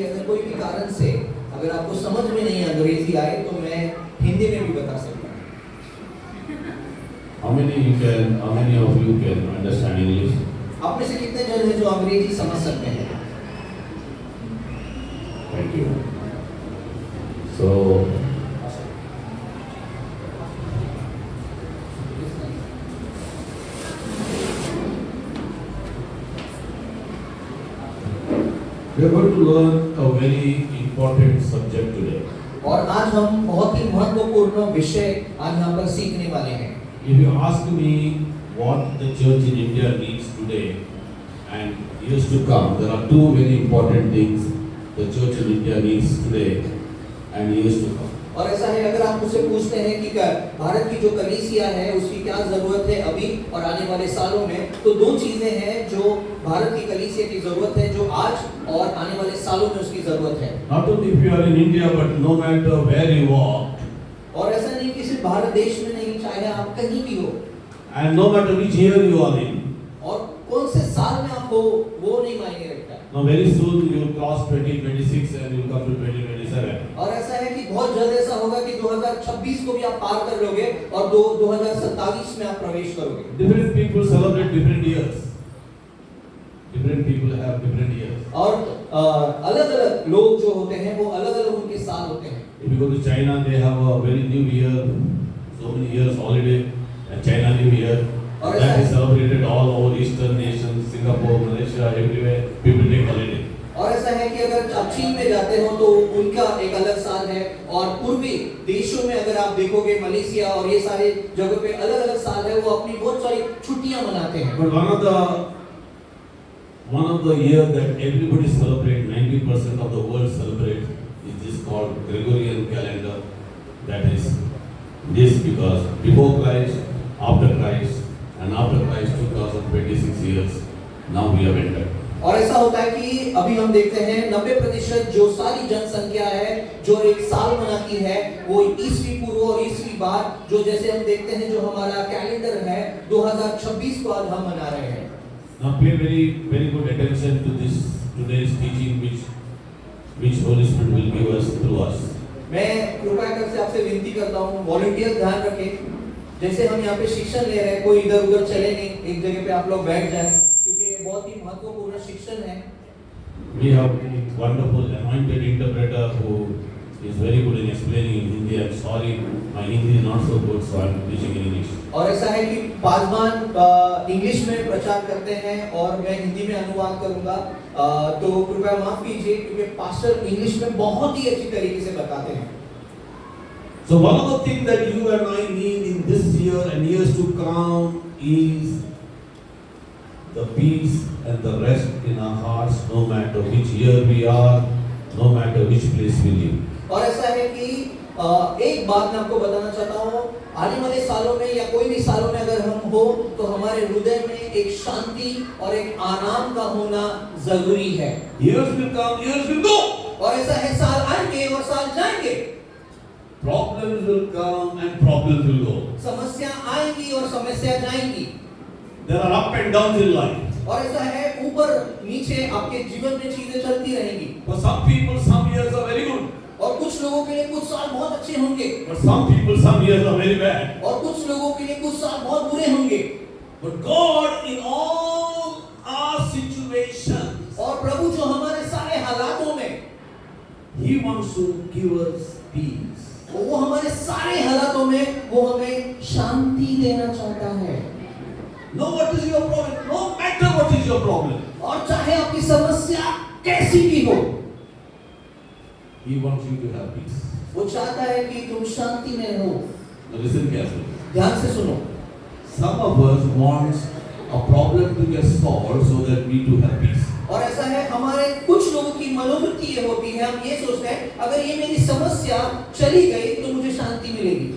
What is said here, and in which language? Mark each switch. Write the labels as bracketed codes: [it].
[hi] अगर कोई भी कारण से अगर आपको समझ में नहीं अंग्रेजी आए तो मैं हिंदी में भी बता सकता हूँ। [en] How many of you can understand English? [hi] आप में से कितने जन हैं जो अंग्रेजी समझ सकते हैं? [en] Thank you. So, we are going to learn a very important subject today. [hi] और आज हम बहुत ही महत्वपूर्ण विषय आज यहाँ पर सीखने वाले हैं। [en] If you ask me what the church in India needs today and years to come, there are two very important things the church in India needs today and years to come. [hi] और ऐसा है, अगर आप मुझसे पूछते हैं कि भारत की जो कलीसिया है उसकी क्या जरूरत है अभी और आने वाले सालों में, तो दो चीजें हैं जो भारत की कलीसिया की जरूरत है, जो आज और आने वाले सालों में उसकी जरूरत है। [en] Not only if you are in India, but no matter where you are, [hi] और ऐसा नहीं कि सिर्फ भारत देश में नहीं, चाहे आप कहीं भी हो [en] and no matter which year you are in. [hi] और कौन से साल में आप हो वो नहीं मायने रखता। [en] Now very soon you will cross 2026 and you will come to 2027. [hi] और ऐसा है कि बहुत जल्द ऐसा होगा कि 2026 को भी आप पार कर लोगे और 2027 में आप प्रवेश करोगे। [en] Different people celebrate different years. Different people have different years. [hi] और अलग-अलग लोग जो होते हैं वो अलग-अलग उनके साल होते हैं। [en] If you go to China, they have a very new year, so many years holiday, and China New Year. [hi] और [en] That is celebrated all over Eastern nations, Singapore, Malaysia, everywhere. People take holiday. [hi] और ऐसा है कि अगर आप चीन में जाते हो तो उनका एक अलग साल है, और पूर्वी देशों में अगर आप देखोगे मलेशिया और ये सारे जगहों पे अलग-अलग साल है, वो अपनी बहुत सारी छुट्टियां मनाते हैं। [en] But one of the year that everybody celebrate, 90% of the world celebrate, is this called Gregorian calendar. That is this because before Christ, after Christ, and after Christ 2026 years, now we have entered. [hi] और ऐसा होता है कि अभी हम देखते हैं 90% जो सारी जनसंख्या है जो एक साल मनाती है वो ईसवी पूर्व और ईसवी बाद, जो जैसे हम देखते हैं जो हमारा कैलेंडर है 2026 को आज हम मना रहे हैं। [en] Now pay very good attention to this today's teaching which Holy Spirit will give us through us. [hi] मैं कृपया करके आपसे विनती करता हूँ, वॉलंटियर ध्यान रखें। जैसे हम यहाँ पे शिक्षण ले रहे हैं, कोई इधर उधर चले नहीं, एक जगह पे आप लोग बैठ जाएं, क्योंकि ये बहुत ही महत्वपूर्ण शिक्षण है। [en] We have a wonderful anointed interpreter who is very good in explaining in Hindi. I'm sorry, my Hindi is not so good, so I'm teaching in English. [hi] और ऐसा है कि पासवान इंग्लिश में प्रचार करते हैं और मैं हिंदी में अनुवाद करूंगा, तो कृपया माफ कीजिए क्योंकि पास्टर इंग्लिश में बहुत ही अच्छी तरीके से बताते हैं। [en] So one of the things that you and I need in this year and years to come is the peace and the rest in our hearts, no matter which year we are, no matter which place we live. [hi] और ऐसा है कि एक बात मैं आपको बताना चाहता हूँ, आने वाले सालों में या कोई भी सालों में अगर हम हो तो हमारे हृदय में एक शांति और एक आराम का होना जरूरी है। [en] Years will come, years will go. [hi] और ऐसा है, साल आएंगे और साल जाएंगे। [en] Problems will come and problems will go. [hi] समस्या आएंगी और समस्या जाएंगी। [en] There are up and downs in life. [hi] और ऐसा है, ऊपर नीचे आपके जीवन में चीजें चलती रहेंगी। [en] For some people, some years are very good. [hi] और कुछ लोगों के लिए कुछ साल बहुत अच्छे होंगे, [en] For some people, some years are very bad. [hi] और कुछ लोगों के लिए कुछ साल बहुत बुरे होंगे। [en] But God, in all our situations, [hi] और प्रभु जो हमारे सारे हालातों में, [en] He wants to give us peace. [hi] वो हमारे सारे हालातों में वो हमें शांति देना चाहता है। [en] No, what is your problem? No matter what is your problem, [hi] और चाहे आपकी समस्या कैसी भी हो, [en] He wants you to have peace. [hi] वो चाहता है कि तुम शांति में रहो। [en] Now listen carefully. [hi] ध्यान से सुनो। [en] Some of us want a problem to get solved so that we too have peace. [hi] और ऐसा है, हमारे कुछ लोगों की मनोवृत्ति ये होती है, हम ये सोचते हैं अगर ये मेरी समस्या चली गई तो मुझे शांति मिलेगी।